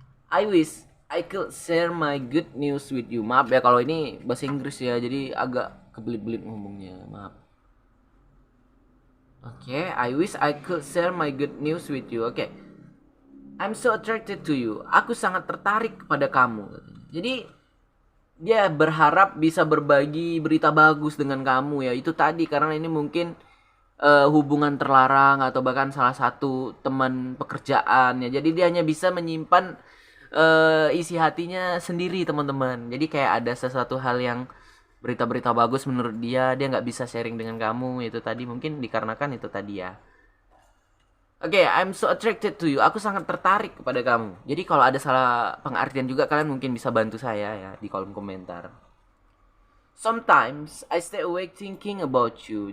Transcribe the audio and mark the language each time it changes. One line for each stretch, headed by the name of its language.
English: I wish I could share my good news with you.
Indonesian: Maaf ya kalau ini bahasa Inggris ya, jadi agak kebelit-belit ngomongnya. Maaf.
English: Oke, I wish I could share my good news with you. Oke. I'm so attracted to you.
Indonesian: Aku sangat tertarik kepada kamu. Jadi dia berharap bisa berbagi berita bagus dengan kamu ya. Itu tadi karena ini mungkin hubungan terlarang atau bahkan salah satu teman pekerjaan ya. Jadi dia hanya bisa menyimpan isi hatinya sendiri teman-teman. Jadi kayak ada sesuatu hal yang berita-berita bagus menurut dia nggak bisa sharing dengan kamu. Itu tadi mungkin dikarenakan itu tadi ya.
English: Oke, I'm so attracted to you.
Indonesian: Aku sangat tertarik kepada kamu. Jadi kalau ada salah pengertian juga kalian mungkin bisa bantu saya ya di kolom komentar.
English: Sometimes I stay awake thinking about you.